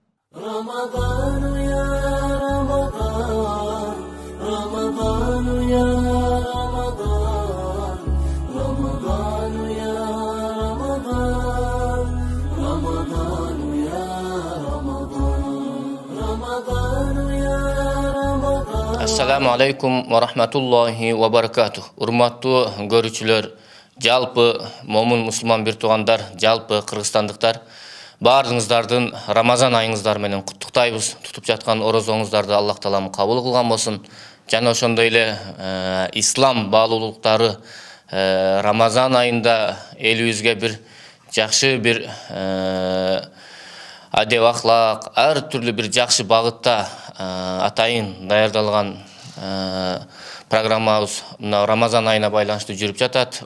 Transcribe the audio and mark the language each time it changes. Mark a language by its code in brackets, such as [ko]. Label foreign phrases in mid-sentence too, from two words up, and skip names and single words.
[ar] رمضان يا رمضان رمضان يا رمضان رمضان يا رمضان رمضان يا رمضان رمضان يا رمضان السلام عليكم ورحمة الله وبركاته. [ky] Urmattуу görүүчүлөр, жалпы момун мусулман бир туугандар, жалпы кыргызстандыктар, баарыңыздардын Рамазан айыңыздар менен куттуктайбыз. Тутуп жаткан орозоңуздарды Аллах Таалам кабыл кылган болсун. Жана ошондой эле ислам баалуулуктары Рамазан айында элибизге бир жакшы бир адеп ахлак, ар түрлүү бир жакшы багытта атайын даярдалган программабыз мына Рамазан айына байланыштуу жүрүп жатат.